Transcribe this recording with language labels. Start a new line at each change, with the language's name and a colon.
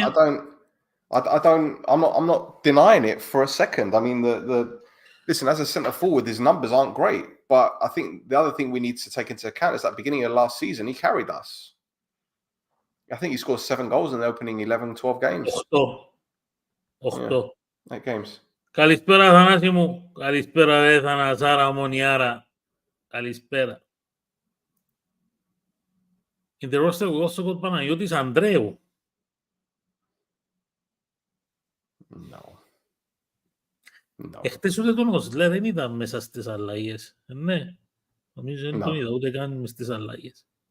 English: I'm not denying it for a second. I mean, listen, as a centre forward, his numbers aren't great. But I think the other thing we need to take into account is that beginning of last season, he carried us. I think he scored 7 goals in the opening 11, 12 games. 8. 8 games.
Greek: Καλησπέρα, Θανάση μου. Καλησπέρα, ρε Θανασάρα, Ομονιάρα. Καλησπέρα.
English: In the roster, we also got Παναγιώτης Ανδρέου. No.
Greek: Εχθές ούτε τον Οσλέ δεν ήταν μέσα στις αλλαγές. Ναι. Νομίζω δεν τον είδα ούτε καν μες στις αλλαγές.